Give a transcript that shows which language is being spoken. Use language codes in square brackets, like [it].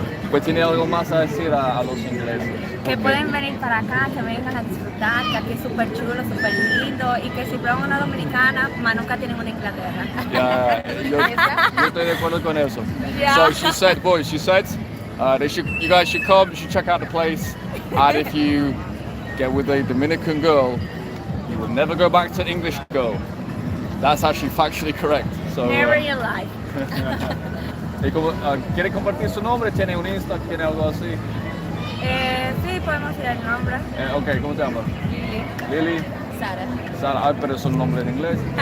[es] Pues tiene algo más a decir a los ingleses. Que [en] Ok. [es] pueden venir para acá, que vengan a disfrutar, que aquí es súper chulo, súper lindo y que si prueban una dominicana, más nunca tienen una Inglaterra. [en] Yeah, [es] yo estoy de acuerdo con eso. [en] Yeah. So she said, boys, you guys should come, you should check out the place, and if you get with a Dominican girl, you will never go back to an English girl. That's actually factually correct. So, Never in your life. [es] ¿y quiere compartir su nombre? ¿Tiene un Insta? ¿Tiene algo así? Sí, podemos ir al nombre. Ok, ¿cómo te llamas? Lili. Lily. Sara. Sara, ay, pero es un nombre en inglés.